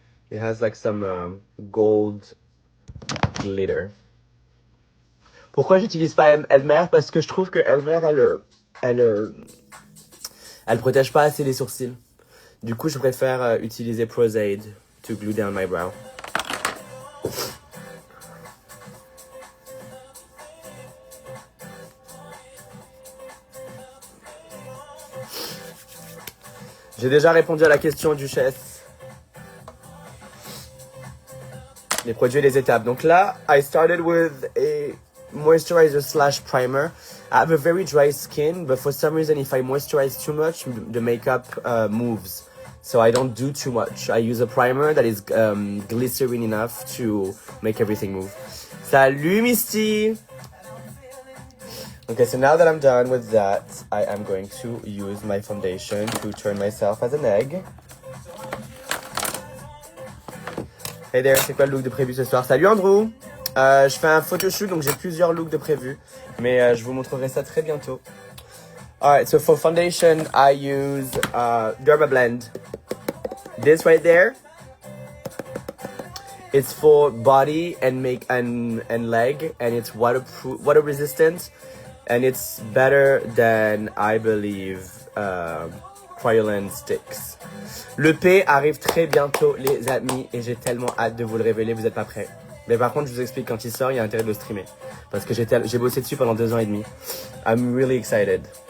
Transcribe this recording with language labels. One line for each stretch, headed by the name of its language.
English: It has like some gold glitter.
French: Pourquoi j'utilise pas Elmer? Parce que je trouve que Elmer, elle protège pas assez les sourcils. Du coup, je préfère utiliser Pros-Aid
English: to glue down my brow.
French: J'ai déjà répondu à la question, Duchesse. Les produits et les étapes. Donc là,
English: I started with a moisturizer slash primer. I have a very dry skin, but for some reason, if I moisturize too much, the makeup moves. So I don't do too much. I use a primer that is glycerin enough to make everything move.
French: Salut
English: Misty! Okay, so now that I'm done with that, I am going to use my foundation to turn myself as an egg. Hey there,
French: c'est quoi le look de prévu ce soir? Salut Andrew! Je fais un photoshoot, donc j'ai plusieurs looks de prévu, mais je vous montrerai ça très bientôt.
English: Alright, so for foundation, I use Dermablend. This right there, it's for body and leg, and it's water resistant, and it's better than, I believe, Kryolan sticks.
French: Le P arrive très bientôt, les amis, et j'ai tellement hâte de vous le révéler, vous n'êtes pas prêts. Mais par contre, je vous explique, quand il sort, il y a intérêt de le streamer. Parce que j'ai bossé dessus pendant 2 ans et demi.
English: I'm really excited.